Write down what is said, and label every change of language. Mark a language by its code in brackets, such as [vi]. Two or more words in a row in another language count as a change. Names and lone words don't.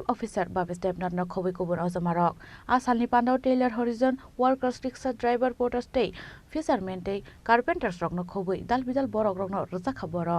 [trp] Officer Babes Debnath no Khobai Kubur Ojamarok Asalni Pandau [en] Tailor Horizon Workers Rickshaw Driver Porters Day Fishermen Day Carpenters [trp] Rok no Khobai Dalbidal Borok Rok no Rozakha Borom.